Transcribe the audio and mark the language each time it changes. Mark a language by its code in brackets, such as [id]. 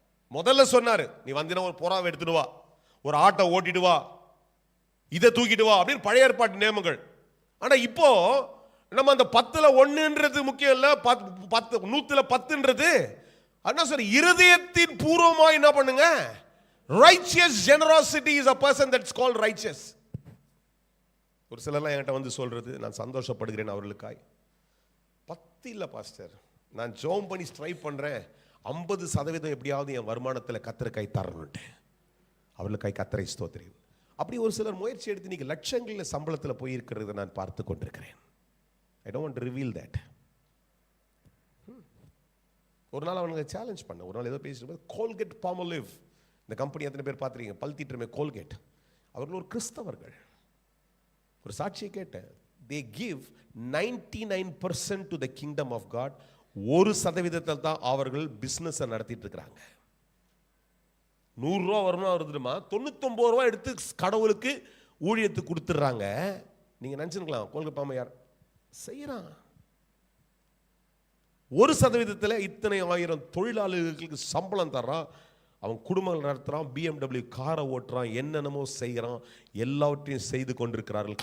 [ta] முதல்ல சொன்னாரு, நீ வந்தினா ஒரு புறாவை எடுத்துட்டு வா, ஒரு ஆட்டை ஓட்டிட்டு வா, இதை தூக்கிட்டு வா அப்படின்னு பழைய ஏற்பாட்டு நியமங்கள். ஆனா இப்போ நம்ம அந்த 10ல் 1ன்றது முக்கியம் இல்ல, 100ல் 10ன்றது என்ன சொல்ற, இருதயத்தின் பூர்வமா என்ன பண்ணுங்க. [en] Righteous generosity is a person that's called righteous. [ta] ஒரு சிலர்லாம் என்கிட்ட வந்து சொல்றது, நான் சந்தோஷப்படுகிறேன் அவர்களுக்காய். 10 இல்ல பாஸ்டர், நான் ஜெபம் பண்ணி ஸ்ட்ரைவ் பண்றேன், 50% எப்படியாவது என் வருமானத்தில் கத்தருக்காய் தரணும்ட்டு. அவர்களுக்காய் கத்தரை ஸ்தோத்திரம். அப்படி ஒரு சிலர் முயற்சி எடுத்து இன்னைக்கு லட்சங்களில் சம்பளத்தில் போயிருக்கிறத நான் பார்த்து கொண்டிருக்கிறேன். [en] I don't want to reveal that. [ta] ஒரு நாள் அவனுக்கு சேலஞ்ச் பண்ண, ஒரு நாள் ஏதோ பேசிட்டு, கோல்கேட் பாமோலிவ் இந்த கம்பெனி எத்தனை பேர் பார்த்துருக்கீங்க? பல் தீட்டுமே கோல்கேட். அவர்கள் ஒரு கிறிஸ்தவர்கள். ஒரு சாட்சியை கேட்டேன். [en] they give 99% to the kingdom of God. [ta] 1% தான் அவர்கள் பிசினஸ் நடத்திட்டு இருக்கிறாங்க. 100 ரூபா வரணும் வருதுமா, 99 ரூபா எடுத்து கடவுளுக்கு ஊழியத்துக்கு கொடுத்துட்றாங்க. நீங்க நினைச்சுக்கலாம் கோல்கேட் பாம யார் செய்யறான்? 1% இத்தனை ஆயிரம் தொழிலாளர்களுக்கு சம்பளம் தர்றான், அவன் குடும்பங்கள் நடத்துறான், BMW காரை ஓட்டுறான், என்னென்னமோ செய்கிறான், எல்லாவற்றையும் செய்து கொண்டிருக்கிறார்கள்.